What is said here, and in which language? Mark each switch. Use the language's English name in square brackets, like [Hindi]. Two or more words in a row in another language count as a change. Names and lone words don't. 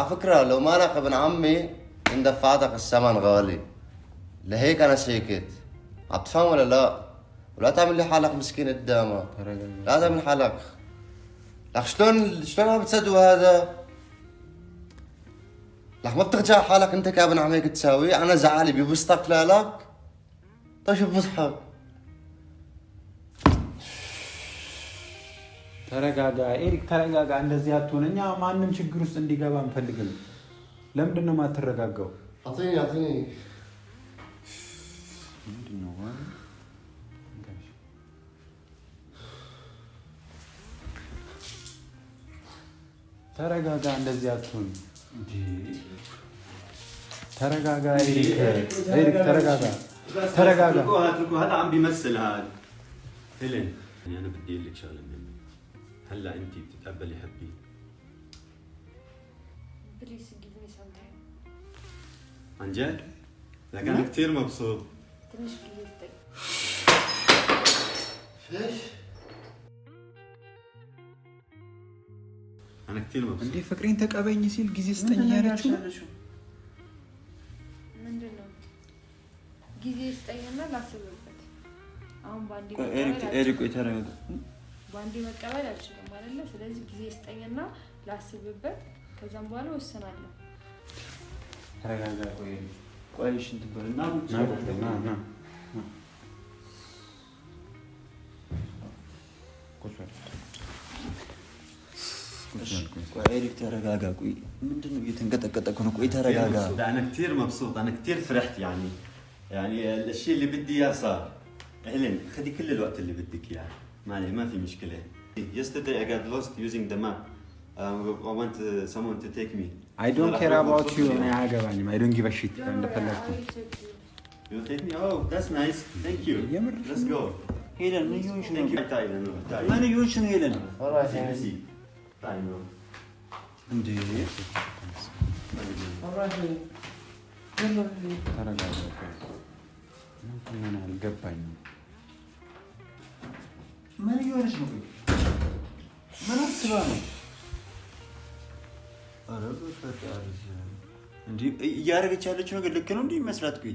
[Arabic] فكره لو ما انا ابن عمي ان دفعتك الثمن غالي لهيك انا ساكت عم تفهم ولا لا ولا تعمل لي حالك مسكين قدامك لا تعمل حالك لك شلون ما بتصدقوا هذا لك ما بترجع حالك انت كابن عم هيك تساوي انا زعلي ببسطك لك طيب بصحك [Amharic] ተረጋጋ ኤሪክ ተረጋጋ እንደዚህ አትሆን እኛ ማንንም ችግር ውስጥ እንዲገባ አንፈልግም ለምንድን ነው የማትረጋጋው [Arabic] اعطيني [Amharic] ምንድነው ተረጋጋ እንደዚህ አትሆን እንጂ ተረጋጋ ኤሪክ ተረጋጋ [Arabic] هذا عم بيمثل هذا هيلين انا بدي اقول لك شغله مهمه هلا انت بتتقبلي حبي [English] Please give me some time. [Arabic] عن جد؟ لكن انا كثير مبسوط [Amharic] ትንሽ ጊዜ ስጠኝ [Arabic] ايش انا كثير مبسوط [Amharic] እንዴ ፍቅሬን ተቀበኝ ሲል ጊዜ ስጠኝ ያለችው ምንድነው ጊዜ ስጠኝና ላስብበት አሁን ባንዴ ኤሪክ ተረጋጋ ባንዴ መቀበል አልችልም አይደለ ስለዚህ ጊዜ ስጠኝና ላስብበት ከዛም በኋላ ወሰናለሁ ተረጋጋ ቆይ እሺ እንትን በልና ና ቆይ ኤሪክ ተረጋጋ ቆይ ምንድነው እየተንቀጠቀጠ ነው ቆይ ተረጋጋ [Arabic] انا كثير مبسوط انا كثير فرحت يعني الشيء اللي بدي اياه صار هيلين خدي كل الوقت اللي بدك اياه ما في مشكله [English] yesterday I got lost using the map I want someone to take me I don't care about you [Amharic] እኔ አያገባኝም [English] I don't give a shit እንደፈለኩ You take me? Oh, that's nice. Thank you. Let's go. [Amharic] ሄለን ምን ይሆንሽ ነው [English] Thank you. Thailand. [Amharic] ምን ይሆንሽ ነው ሄለን [English] Thailand. [Amharic] እንዴ ተረጋጋ ምን አልገባኝም ምን ይሆንሽ ነው ምን አስባ ነው ኧረ በፈጣሪ እንዴ እያደረገች ያለችው ነገር ልክ ነው እንዴ መስራት ቆይ